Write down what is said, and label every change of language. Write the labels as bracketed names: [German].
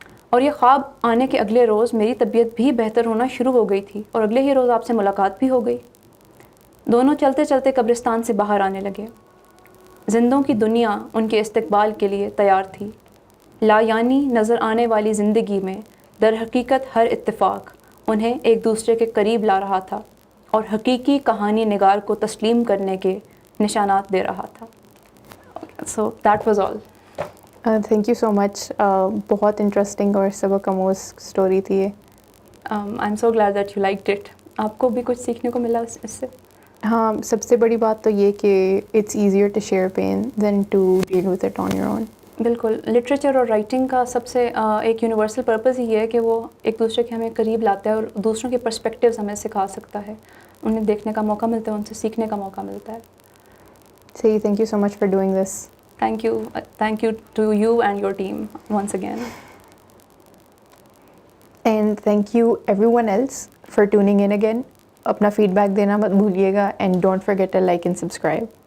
[Urdu] اور یہ خواب آنے کے اگلے روز میری طبیعت بھی بہتر ہونا شروع ہو گئی تھی اور اگلے ہی روز آپ سے ملاقات بھی ہو گئی۔ دونوں چلتے چلتے قبرستان سے باہر آنے لگے۔ زندوں کی دنیا ان کے استقبال کے لیے تیار تھی۔ لا یعنی نظر آنے والی زندگی میں در حقیقت ہر اتفاق انہیں ایک دوسرے کے قریب لا رہا تھا اور حقیقی کہانی نگار کو تسلیم کرنے کے نشانات دے رہا تھا۔ [English] So that was all. Thank you so much, [Urdu] بہت انٹرسٹنگ اور سبق آموز اسٹوری تھی یہ۔ [English] I'm so glad that you liked it. [Urdu] آپ کو بھی کچھ سیکھنے کو ملا اس سے؟ ہاں، سب سے بڑی بات تو یہ کہ [English] It's easier to share pain than to deal with it on your own. [Urdu] بالکل، لٹریچر اور رائٹنگ کا سب سے ایک یونیورسل پرپز ہی ہے کہ وہ ایک دوسرے کے ہمیں قریب لاتا ہے اور دوسروں کے پرسپیکٹیوز ہمیں سکھا سکتا ہے، انہیں دیکھنے کا موقع ملتا ہے، ان سے سیکھنے کا موقع ملتا ہے۔ [English] صحیح، thank you so much for doing this. Thank you to you and your team once again. And thank you everyone else for tuning in again. [Urdu] اپنا فیڈ بیک دینا مت بھولیے گا، [English] And don't forget to like and subscribe.